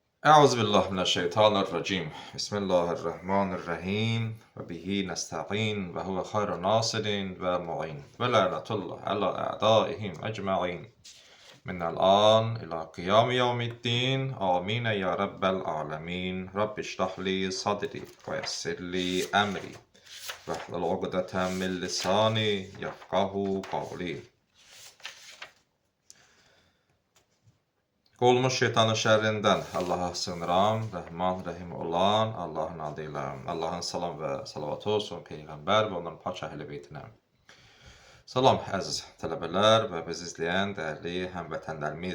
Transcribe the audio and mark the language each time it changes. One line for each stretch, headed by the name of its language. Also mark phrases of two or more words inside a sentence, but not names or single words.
Arabic: أعوذ بالله من الشيطان الرجيم بسم الله الرحمن الرحيم وبه نستعين وهو خير ناصر ومعين ولعنة الله على أعدائهم أجمعين من الآن إلى قيام يوم الدين آمين يا رب العالمين رب اشرح لي صدري ويسر لي أمري واحلل عقدة من لساني يفقه قولي.
Azerbaijani: Qolmuş şeytanın şərrindən Allaha sığınıram, Rəhman, Rəhim olan Allahın adıyla. Allahın salam və salavatı olsun Peyğəmbər və onların pak əhl-i beytinə. Salam əziz tələbələr və bizi izləyən dəyərli həmvətənlərimiz.